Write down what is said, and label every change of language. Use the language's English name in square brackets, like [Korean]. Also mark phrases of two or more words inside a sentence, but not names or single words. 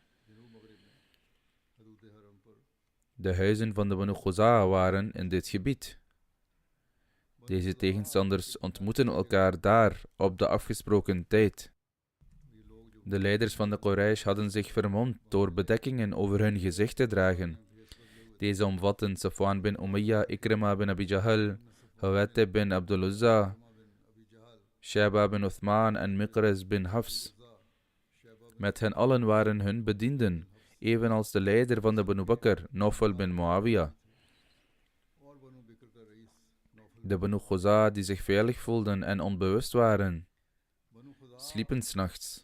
[Dutch] De huizen van de Banu Khuza waren in dit gebied. Deze tegenstanders ontmoetten elkaar daar op de afgesproken tijd. De leiders van de Quraysh hadden zich vermomd door bedekkingen over hun gezicht te dragen. Deze omvatten Safwan bin Umayya, Ikrima bin Abi Jahl, Hawatib bin Abdul Uzza, Shaiba bin Uthman en Miqraz bin Hafs. Met hen allen waren hun bedienden, evenals de leider van de Banu Bakr, Nawfal bin Muawiyah. De Banu Khuza, die zich veilig voelden en onbewust waren, sliepen 's nachts.